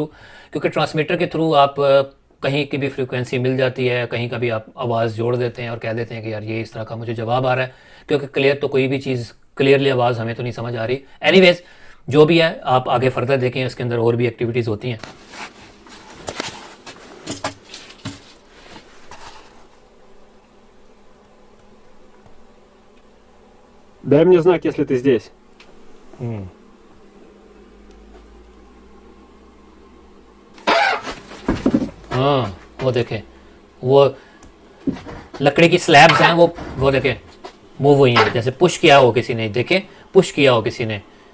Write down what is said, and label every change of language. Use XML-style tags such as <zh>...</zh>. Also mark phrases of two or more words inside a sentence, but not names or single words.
<hi>क्योंकि ट्रांसमीटर के थ्रू आप कहीं की भी फ्रीक्वेंसी मिल जाती है, कहीं का भी आप आवाज़ जोड़ देते हैं और कह देते हैं कि यार ये इस तरह का मुझे जवाब आ रहा है। क्योंकि क्लियर तो कोई भी चीज़ क्लियरली आवाज़ हमें तो नहीं समझ आ रही। एनीवेज जो भी है, आप आगे फर्दर देखें, इसके अंदर और भी एक्टिविटीज़ होती हैं।</hi> <ru>Дай мне знак, если ты здесь.</ru> <hi>हाँ, वो देखें, वो लकड़ी की स्लैब्स हैं, वो देखें मूव हुई हैं, जैसे पुश किया हो किसी ने, देखें पुश किया हो किसी ने।</hi>